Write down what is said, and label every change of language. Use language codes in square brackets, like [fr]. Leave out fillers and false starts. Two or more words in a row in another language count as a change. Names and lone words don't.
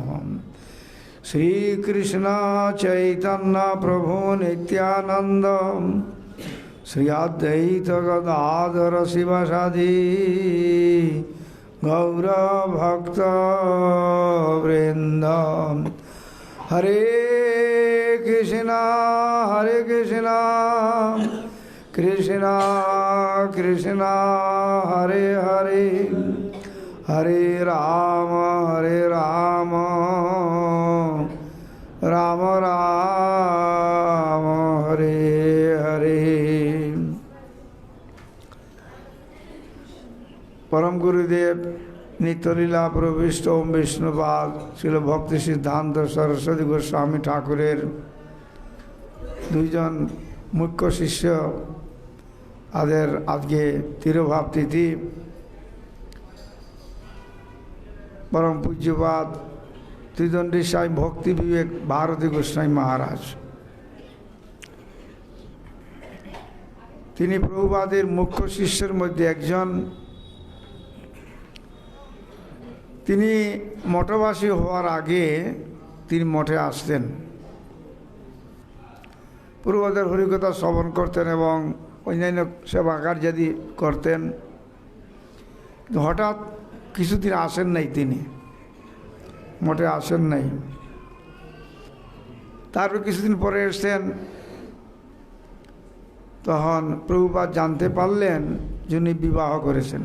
[bn] শ্রী কৃষ্ণ চৈতন্য প্রভু নিত্যানন্দ শ্রী অদ্বৈত গদাধর শিবসাদি গৌর ভক্ত বৃন্দ। [sa] हरे कृष्णा कृष्णा कृष्णा हरे हरे हरे राम राम राम हरे हरे। [bn] পরম গুরুদেব নিত্যলীলা প্রবিষ্ট ওঁ বিষ্ণুপাদ শ্রীল ভক্তি সিদ্ধান্ত সরস্বতী গোস্বামী ঠাকুরের দুইজন মুখ্য শিষ্য আদের আজ কে তিরুভাব তিথি পরম পূজ্যপাদ ত্রিদণ্ডী স্বামী ভক্তি বিবেক ভারতী গোস্বামী মহারাজ তিনি প্রভুপাদের মুখ্য শিষ্যর মধ্য একজন। তিনি মঠবাসী হওয়ার আগে তিনি মঠে আসতেন, প্রভুপাদের হরিকথা শ্রবণ করতেন এবং অন্যান্য সেবা কার্যাদি করতেন। हठाৎ কিছুদিন আসেন নাই, তিনি মঠে আসেন নাই। তারপর কিছুদিন পরে এসেছেন, তখন প্রভুপাদ জানতে পারলেন যিনি বিবাহ করেছেন।